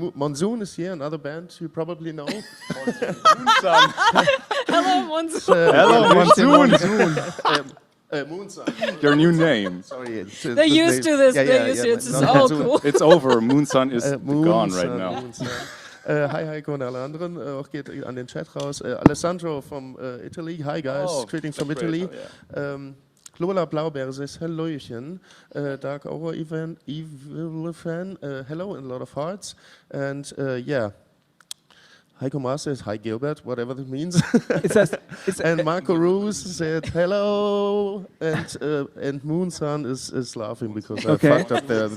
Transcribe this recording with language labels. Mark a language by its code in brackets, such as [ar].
[en] Monsoon is here, another band you probably know. Hello, Monsoon. Hello, Monsoon. Moonsun. Your new name. Sorry. They're used to this. They're used to it. It's all cool. It's over. Moonsun is gone right Moonsun, now. Moonsun. [de] Hi Heiko und alle anderen. Auch geht an den Chat raus. [en] Alessandro from Italy. Hi guys. Oh, Greetings from that's Italy. great. Oh, yeah. Lola Blaubeer says Hallöchen. Dark Aura Evil fan. Hello and a lot of hearts. And yeah. Heiko Maas says hi Gilbert, whatever that means. And Marco Roos said hello, and Moonsun is laughing because I fucked up their